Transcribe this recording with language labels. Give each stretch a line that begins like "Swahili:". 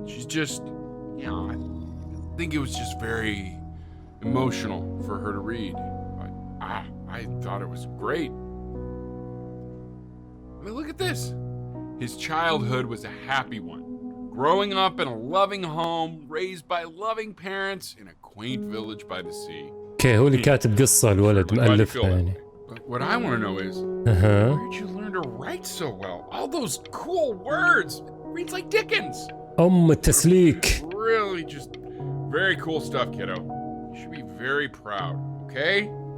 English: She's just, you know, I think it was just very emotional for her to read. But I thought it was great. I mean, look at this. His childhood was a happy one. Growing up in a loving home, raised by loving parents in a quaint village by the sea.
Arabic: Okay, هو اللي كاتب قصة الولد مؤلفها يعني.
English: But what I want to know is, where did you learn to write so well? All those cool words. It reads like Dickens.
Arabic: التسليك.
English: Really just very cool stuff, kiddo. You should be very proud, okay?